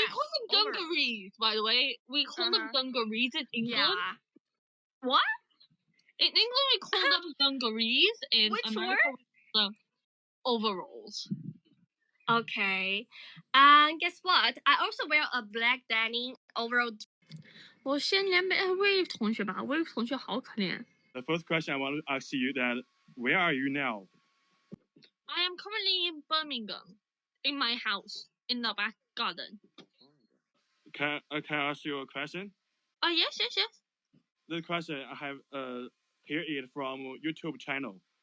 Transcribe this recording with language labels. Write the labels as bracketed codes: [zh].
[en] We call them dungarees, by the way. We call them dungarees in England. Yeah. What? In England, we call them dungarees. In Which America, word? we call them overalls. Okay. And guess what? I also wear a black denim overall. [zh] 我先连Wave 同学吧，Wave 同学好可怜。 [en] The first question I want to ask you that where are you now? I am currently in Birmingham, in my house, in the back garden. Can I ask you a question? Yes. The question I have here is from YouTube channel.